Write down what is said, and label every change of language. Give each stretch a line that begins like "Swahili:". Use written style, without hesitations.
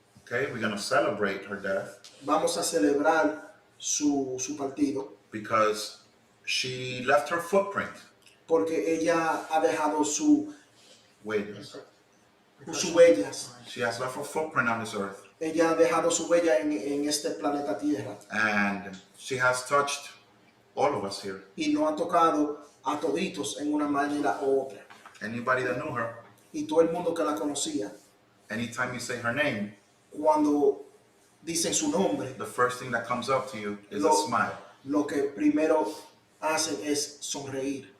English: okay, we're going to celebrate her death
Spanish: Vamos a celebrar su partido
English: because she left her footprint.
Spanish: porque ella ha dejado sus
English: Wait,
Spanish: huellas.
English: she has left her footprint on this earth.
Spanish: Ella ha dejado su huella en este planeta Tierra
English: And she has touched all of us here.
Spanish: y nos ha tocado a toditos en una manera u otra.
English: Anybody that knew her,
Spanish: Y todo el mundo que la conocía,
English: anytime you say her name,
Spanish: cuando dicen su nombre,
English: the first thing that comes up to you is a Lo- smile
Spanish: lo que primero hacen es sonreír,